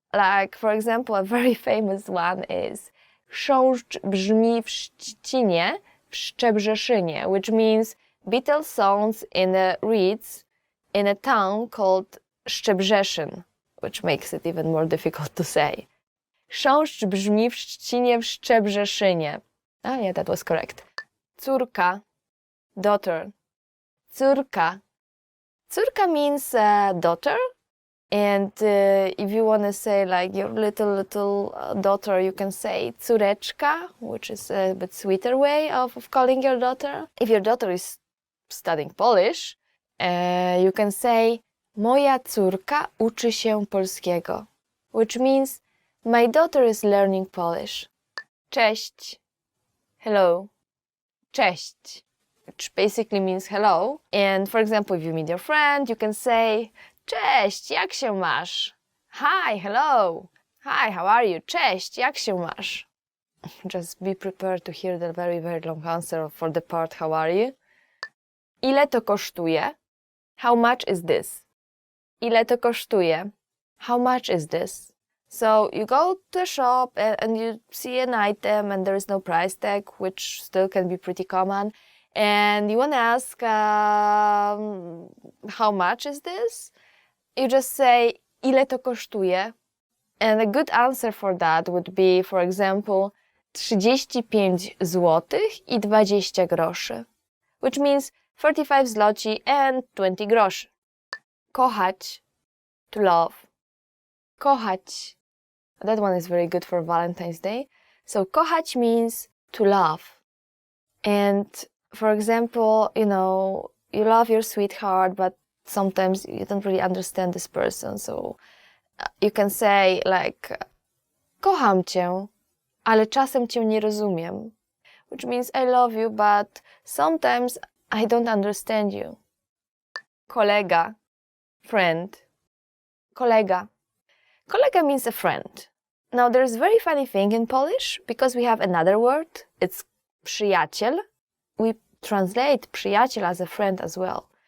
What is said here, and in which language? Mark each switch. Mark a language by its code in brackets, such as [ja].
[en] Like, for example, a very famous one is [pl] chrząszcz brzmi w Szczecinie, w Szczebrzeszynie, [en] which means beetle sounds in the reeds in a town called Szczebrzeszyn, which makes it even more difficult to say. [pl] Chrząszcz brzmi w Szczecinie, w Szczebrzeszynie. [en] Ah, yeah, that was correct. Córka, daughter. Córka. Córka means daughter. And if you want to say like your little daughter, you can say córeczka, which is a bit sweeter way of calling your daughter. If your daughter is studying Polish, you can say [pl] moja córka uczy się polskiego, [en] which means my daughter is learning Polish. Cześć, hello, cześć, which basically means hello. And for example, if you meet your friend, you can say [pl] cześć, jak się masz? [en] Hi, hello. Hi, how are you? [pl] Cześć, jak się masz? [en] Just be prepared to hear the very, very long answer for the part how are you. [pl] Ile to kosztuje? [en] How much is this? [pl] Ile to kosztuje? [en] How much is this? So you go to a shop and you see an item and there is no price tag, which still can be pretty common. And you want to ask, how much is this? You just say, [pl] ile to kosztuje? [en] And a good answer for that would be, for example, [pl] 35 złotych i 20 groszy, [en] which means 35 zloci and 20 groszy. Kochać, to love. Kochać. That one is very good for Valentine's Day. So kochać means to love. And for example, you love your sweetheart, but sometimes you don't really understand this person. So you can say like, [pl] kocham cię, ale czasem cię nie rozumiem. [en] Which means I love you, but sometimes I don't understand you. Kolega, friend. Kolega. Kolega means a friend. Now there's a very funny thing in Polish because we have another word. It's przyjaciel. We translate przyjaciel as a friend as well.